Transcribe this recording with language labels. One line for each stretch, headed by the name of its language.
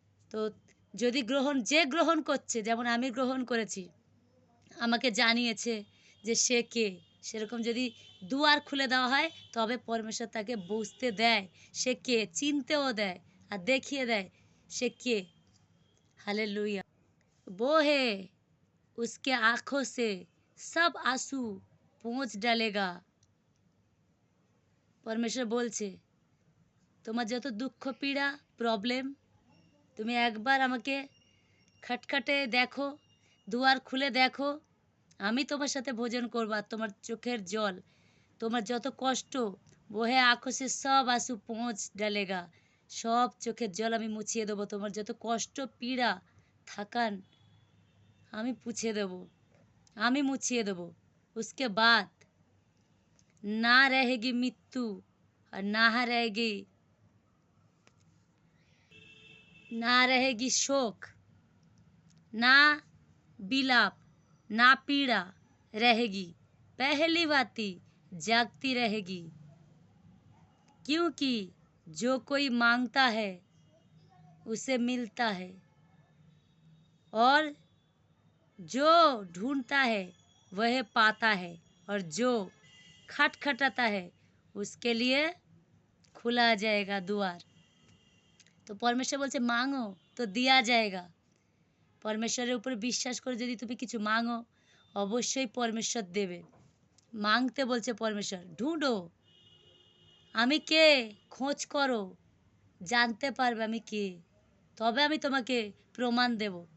Bangla: তো যদি যে গ্রহণ করছে, যেমন আমি গ্রহণ করেছি, আমাকে জানিয়েছে যে সে কে, সেরকম যদি দুয়ার খুলে দেওয়া হয় তবে পরমেশ্বর তাকে বুঝতে দেয় সে কে, চিনতেও দেয় আর দেখিয়ে দেয় সে কে।
Hindi: हालेलुया। वो है उसके आँखों से सब आंसू पोंछ डालेगा।
Bangla: পরমেশ্বর বলছে, তোমার যত দুঃখ পীড়া প্রবলেম, তুমি একবার আমাকে খটখটে দেখো, দুয়ার খুলে দেখো, আমি তোমার সাথে ভোজন করবো। আর তোমার চোখের জল, তোমার যত কষ্ট,
Hindi: বহে আঁখো সে সব আঁসু পৌঁছ ডালেগা,
Bangla: সব চোখের জল আমি মুছিয়ে দেবো। তোমার যত কষ্ট পীড়া থাকান আমি পুছিয়ে দেবো, আমি মুছিয়ে দেবো।
Hindi: उसके बाद ना रहेगी मृत्यु और ना रहेगी शोक, ना बिलाप, ना पीड़ा रहेगी, पहली बाती जागती रहेगी। क्योंकि जो कोई मांगता है उसे मिलता है, और जो ढूंढता है वह पाता है, और जो खटखटाता है उसके लिए खुला जाएगा द्वार।
Bangla: তো পরমেশ্বর বলছে,
Hindi: মাঙো তো দেয়া জায়গা।
Bangla: পরমেশ্বরের উপর বিশ্বাস করে যদি তুমি কিছু মাঙো, অবশ্যই পরমেশ্বর দেবে। মাংতে বলছে পরমেশ্বর, ঢুঁড়ো আমি কে, খোঁজ করো, জানতে পারবে আমি কে, তবে আমি তোমাকে প্রমাণ দেব।